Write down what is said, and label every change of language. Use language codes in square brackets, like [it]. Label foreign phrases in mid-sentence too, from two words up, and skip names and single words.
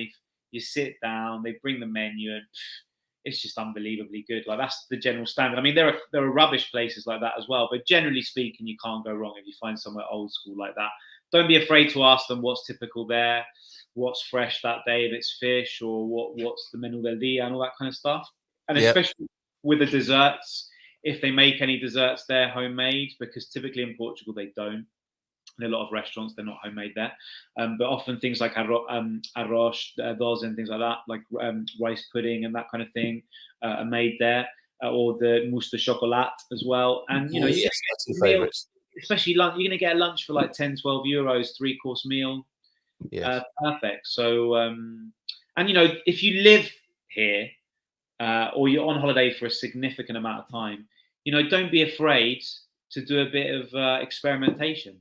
[en] You sit down, they bring the menu, and it's just unbelievably good. Like, that's the general standard. I mean, there are rubbish places like that as well, but generally speaking, you can't go wrong if you find somewhere old school like that. Don't be afraid to ask them what's typical there, what's fresh that day, if it's fish, or what's the [es] menú del día [en] and all that kind of stuff. And especially with the desserts, if they make any desserts there homemade, because typically in Portugal they don't. In a lot of restaurants, they're not homemade there. But often things like [pt] arroz, dos, [en] and things like that, like rice pudding and that kind of thing, are made there. Or the [fr] mousse de chocolat [en] as well. And, especially lunch, you're going to get a lunch for like 10, 12 euros, 3-course meal. Yes. Perfect. So, and, if you live here or you're on holiday for a significant amount of time, don't be afraid to do a bit of experimentation.